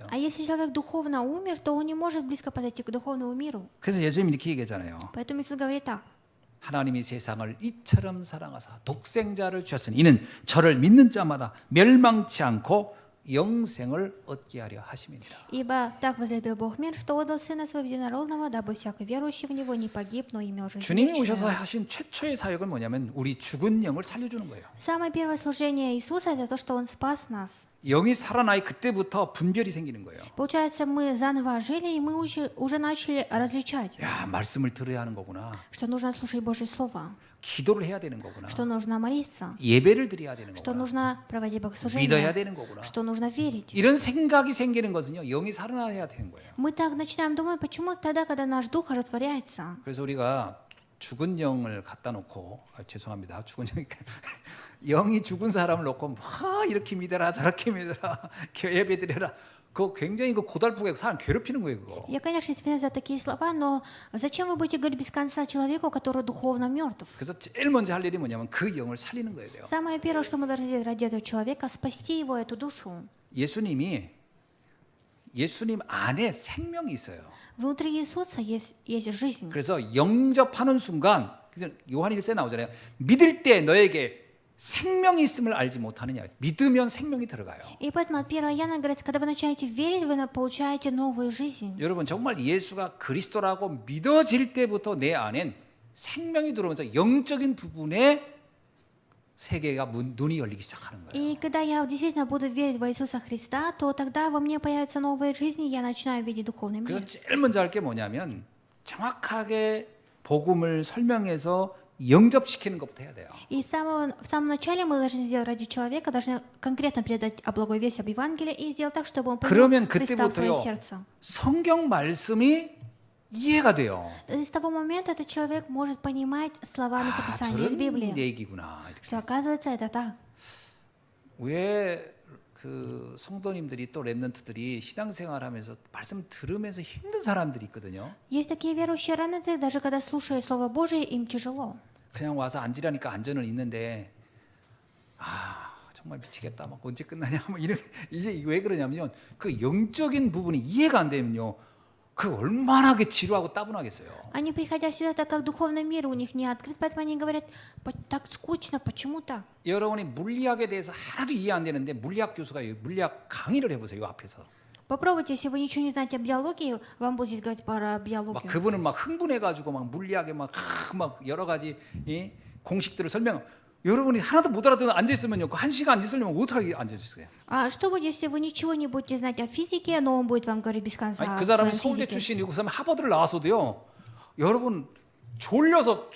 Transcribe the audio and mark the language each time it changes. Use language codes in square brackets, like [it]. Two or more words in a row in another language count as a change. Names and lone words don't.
[ru] А если человек духовно умер, то он не может близко подойти к духовному миру. [ko] 그래서 예수님이 이렇게 얘기하잖아요. [ru] Поэтому Иисус говорит так. [ko] 하나님이 세상을 이처럼 사랑하사 독생자를 주셨으니 이는 저를 믿는 자마다 멸망치 않고 영생을 얻게 하려 하심이니라. [ru] Ибо так возлюбил Бог мир, что отдал Сына Своего Единородного, дабы всякий верующий в Него не погиб, но имел жизнь [ko] 주님이 오셔서 [ru] вечную. [ko] 하신 최초의 사역은 뭐냐면 우리 죽은 영을 살려주는 거예요. [ru] Самое первое служение Иисуса – это то, что Он спас нас. [ko] 영이 살아나야 그때부터 분별이 생기는 거예요. [ru] Получается, мы заново ожили, и мы уже начали различать, [ko] 야, 말씀을 들어야 하는 거구나. [ru] что нужно слушать Божье Слово, [ko] 기도를 해야 되는 거구나. [ru] что нужно молиться, [ko] 예배를 드려야 되는 [ru] что [ko] 거구나. [ru] нужно проводить [ko] 믿어야 [ru] богослужение, [ko] 되는 거구나. [ru] что нужно верить. [ko] 이런 생각이 생기는 것은요. 영이 살아나야 되는 거예요. [ru] Мы так начинаем думать, почему тогда, когда наш дух оживотворяется. [ko] 그래서 우리가 죽은 영을 갖다 놓고 죄송합니다. 죽은 영이 영이 죽은 사람을 놓고 막 이렇게 믿어라 저렇게 믿어라 예배 드려라. 그거 굉장히 그 고달프게 사람 괴롭히는 거예요. 그거. [ru] Я, конечно, извиняюсь за такие слова, но зачем вы будете говорить без конца человеку, который духовно мертв? [ko] 그래서 제일 먼저 할 일이 뭐냐면 그 영을 살리는 거예요. [ru] Самое первое, что мы должны сделать ради этого человека, спасти его, эту душу. [ko] 예수님 안에 생명이 있어요. [ru] Внутри Иисуса есть жизнь. [ko] 그래서 영접하는 순간 그래서 요한 1세 나오잖아요. 믿을 때 너에게 생명이 있음을 알지 못하느냐. 믿으면 생명이 들어가요. [ru] И поэтому от 1 Иоанна говорится, когда вы начинаете верить, вы получаете новую жизнь. [ko] 여러분 정말 예수가 그리스도라고 믿어질 때부터 내 안엔 생명이 들어오면서 영적인 부분에 세계가 눈이 열리기 시작하는 거예요. [ru] И когда я действительно буду верить в Иисуса Христа, то тогда во мне появится новая жизнь, и я начинаю видеть духовный [ko] 그래서 [ru] мир. [ko] 제일 먼저 할 게 뭐냐면 정확하게 복음을 설명해서 영접시키는 것부터 해야 돼요. [ru] И в самом начале мы должны сделать ради человека, должны конкретно передать о благой вести, об Евангелии, и сделать так, чтобы он [ko] 그러면 [ru] понял Христа в свое [ko] 그때부터요 [ru] сердце. [ko] 성경 말씀이 이해가 돼요. [ru] И с того момента этот человек может понимать словами Писания из [ko] 저런 [ru] Библии, [ko] 얘기구나. 이렇게. [ru] что оказывается это так. [ko] 왜 그 성도님들이 또 렘넌트들이 신앙생활하면서 말씀 들으면서 힘든 사람들이 있거든요. [ru] Есть такие верующие ремнанты, даже когда слушают Слово Божие, им тяжело. [ko] 그냥 와서 앉으라니까 앉아는 있는데 정말 미치겠다. 막 언제 끝나냐. 막 이런 이제 왜 그러냐면요. 그 영적인 부분이 이해가 안 되면요. 그 얼마나 지루하고 따분하겠어요. [ru] Они, приходя сюда, так как духовный мир у них не открыт, поэтому они говорят, так скучно, почему так? [ko] 여러분이 물리학에 대해서 하나도 이해 안 되는데 물리학 교수가 물리학 강의를 해보세요. 이 앞에서. [ru] Попробуйте, если вы ничего не знаете об биологии, вам будет здесь говорить про [ko] 막 [ru] биологию. [ko] 그분은 막 흥분해가지고 막 물리학에 막 여러 가지 공식들을 설명. 여러분이 하나도 못 알아듣는 앉아 있으면요, 그 1시간 앉아 있으려면 어떻게 앉아 있어요? [ru] А что будет, если вы ничего не будете знать о физике, но он будет вам говорить без конца [ko] 아니, [ru] о [ko] 그 사람이 [ru] своей [ko] 서울대 [ru] физике? [ko] 출신이고 그 사람이 하버드를 나왔어도요, 여러분 졸려서 죽을 거예요.